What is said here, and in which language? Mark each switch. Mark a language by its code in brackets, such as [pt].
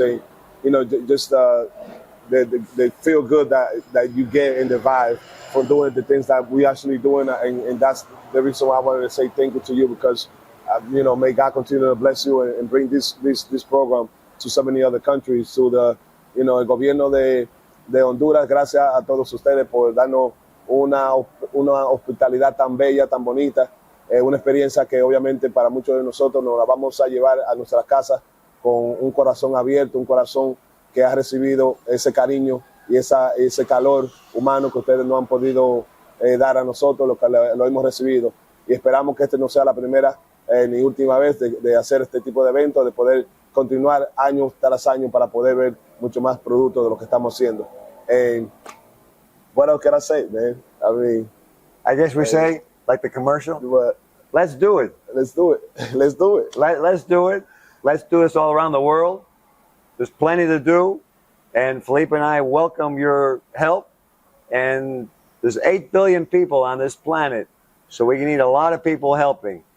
[en] And, you know, just they feel good that you get in the vibe from doing the things that we actually doing. And that's the reason why I wanted to say thank you to you, because, you know, may God continue to bless you and bring this program to so many other countries, to the, you know, [es] el gobierno de Honduras. Gracias a todos ustedes por darnos una hospitalidad tan bella, tan bonita. Una experiencia que obviamente para muchos de nosotros nos la vamos a llevar a nuestras casas con un corazón abierto, un corazón que ha recibido ese cariño y ese calor humano que ustedes no han podido dar a nosotros, lo que lo hemos recibido. Y esperamos que este no sea la primera ni última vez de hacer este tipo de eventos, de poder continuar año tras año para poder ver mucho más productos de lo que estamos haciendo. [en] What else can I say, man? I mean, I guess we say, like the commercial, what? Let's do it. Let's do it. Let's do it. Let's do it. Let's do this all around the world. there's plenty to do, and Felipe and I welcome your help. And there's 8 billion people on this planet, so we need a lot of people helping.